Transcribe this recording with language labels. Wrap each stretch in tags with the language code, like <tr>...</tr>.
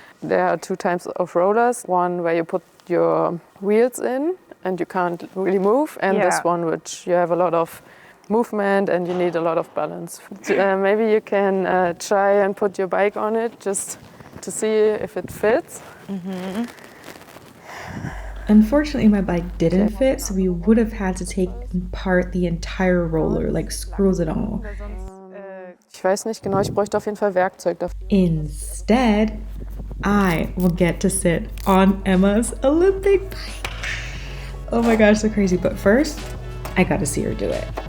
<en>There are 2 types of rollers. One where you put your wheels in and you can't really move, and this one which you have a lot of movement and you need a lot of balance. Maybe you can try and put your bike on it just to see if it fits. Mm-hmm. Unfortunately, my bike didn't fit, so we would have had to take apart the entire roller, like screws and all.</en> <de>Ich weiß nicht genau, ich bräuchte auf jeden Fall Werkzeug dafür.</de> <en>Instead, I will get to sit on Emma's Olympic bike. Oh my gosh, so crazy. But first, I got to see her do it.</en>